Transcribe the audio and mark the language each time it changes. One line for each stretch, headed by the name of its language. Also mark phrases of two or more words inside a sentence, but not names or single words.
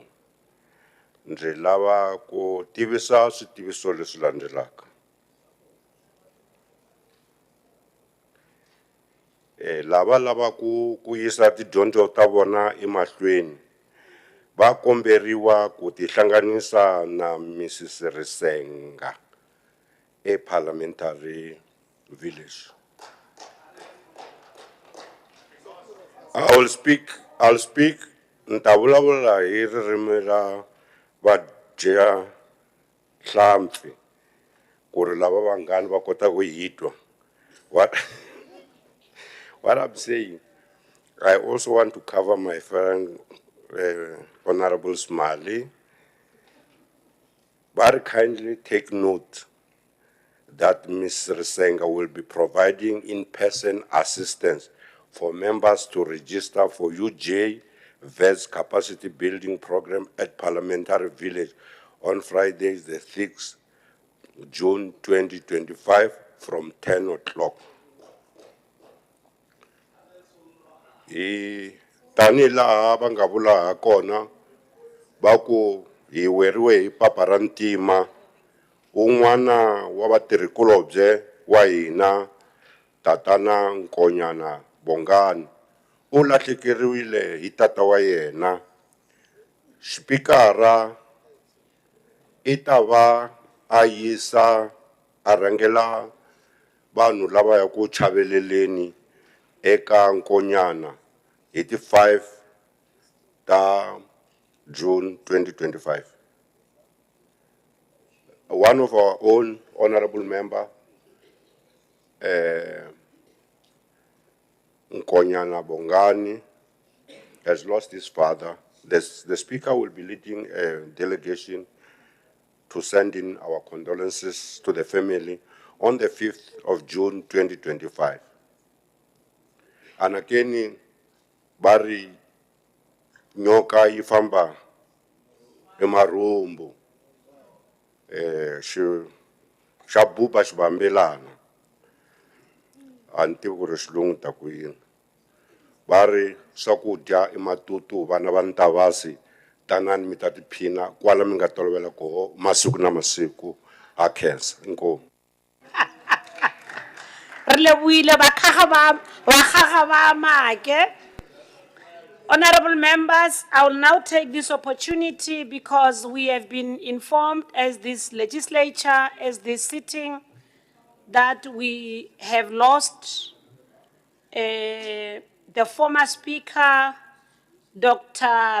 Tsonga: Ndzi lava ku tivisa switiviso leswi landzelaka. Lava lava ku yisa tidyondzo ta vona emahlweni va komberiwa ku tihlanganisa na Mrs.
English: Risenga parliamentary village. I'll speak
Tsonga: ntavulavula hi ririmi ra vadya hlampfi ku ri lava vanghani va kota ku hitwa.
English: What I'm saying, I also want to cover my friend Honorable Smiley, but kindly take note that Ms. Risenga will be providing in-person assistance for members to register for UJ VET's capacity building program at Parliamentary Village on Friday, the 6th June 2025 from 10 o'clock.
Tsonga: Tani laha va nga vula kona va ku hi weriwe hi papa ra ntima, un'wana wa vatirhikulobye wa hina tatana Nkonyana Bongani u lahlekeriwile hi tata wa yena. Xipikara i ta va a yisa a rhangela vanhu lava ya ku chaveleleni eka Nkonyana hi ti 5 ta June 2025.
English: One of our own honorable member, Nkonyana Bongani, has lost his father. The speaker will be leading a delegation to send in our condolences to the family on the 5th of June 2025.
Tsonga: anakeni bari nyoka yi famba emarhumbu xa buba xivambelana a ni tivi ku ri xilungu ta ku yini va ri swakudya i matutu vana va ntavasi tanani mi ta tiphina kwala mi nga tolovela koho masiku na masiku ha khensa inkomu
Northern Sotho: Re lebohile bakgaga ba Make.
English: Honorable members, I will now take this opportunity because we have been informed as this legislature, as this sitting, that we have lost the former speaker, Dr.